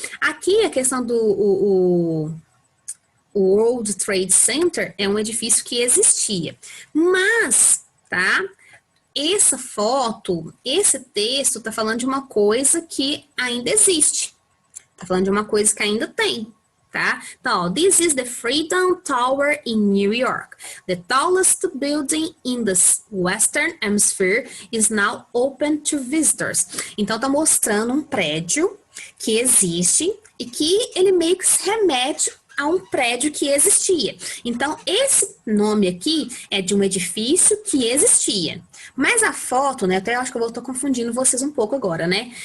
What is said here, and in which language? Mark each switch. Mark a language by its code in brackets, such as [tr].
[pt] Aqui a questão do o World Trade Center é um edifício que existia, mas, tá? Essa foto, esse texto tá falando de uma coisa que ainda existe. Tá falando de uma coisa que ainda tem. Tá? [en] Então, this is the Freedom Tower in New York. The tallest building in the Western Hemisphere is now open to visitors. [pt] Então, tá mostrando um prédio que existe e que ele meio que se remete a um prédio que existia. Então, esse nome aqui é de um edifício que existia. Mas a foto, né, até acho que eu tô confundindo vocês um pouco agora, né?